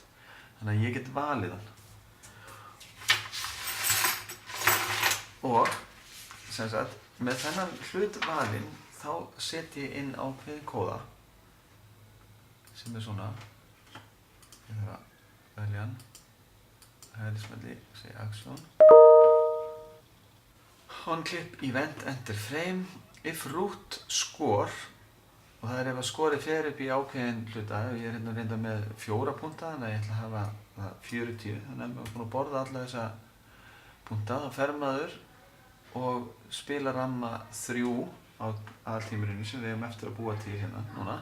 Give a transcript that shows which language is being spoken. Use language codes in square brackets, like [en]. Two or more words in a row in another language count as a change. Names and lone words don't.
[is] Þannig að ég get valið hann. Og, með þennan hlut valinn, þá set ég inn ákveðin kóða, sem er svona. Ég þarf að velja hann, hægri smelli, segja action. [en] On-clip, event, enter frame. If root score, [is] og það er ef að skorið fer upp í ákveðin hluta, ég er hérna reynda með 4 punta, þannig að ég ætla að hafa það 40, þannig að ef maður er búinn að borða alla þessa punta, þá fer maður og spila ramma 3 á aðaltímurinn sem við hefum eftir að búa til hérna núna.